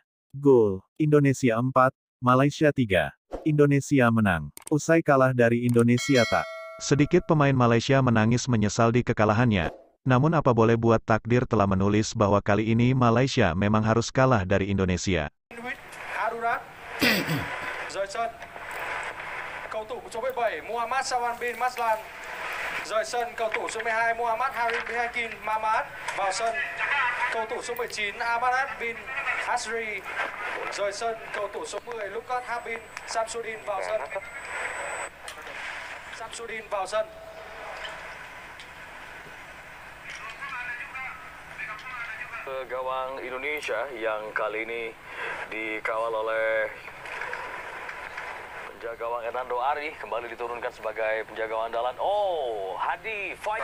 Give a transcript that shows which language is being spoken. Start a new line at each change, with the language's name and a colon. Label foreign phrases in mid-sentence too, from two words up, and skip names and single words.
Indonesian: Gol, Indonesia 4, Malaysia 3. Indonesia menang. Usai kalah dari Indonesia tak sedikit pemain Malaysia menangis menyesal di kekalahannya. Namun apa boleh buat, takdir telah menulis bahwa kali ini Malaysia memang harus kalah dari Indonesia.
Vietnamese: Arurat rời sân. Cầu thủ số 17 Muhammad Sawan bin Maslan rời sân. Cầu thủ số 12 Muhammad Harim bin Hakim Mamad vào sân. Cầu thủ số 19 Amanat bin Hasri rời sân. Cầu thủ số 10 Lukas Habin Samsudin vào sân. Samsudin vào sân.
Indonesian: Gawang Indonesia yang kali ini dikawal oleh penjaga gawang Hernando Ari kembali diturunkan sebagai penjaga gawang andalan.
English: Oh, Hadi fight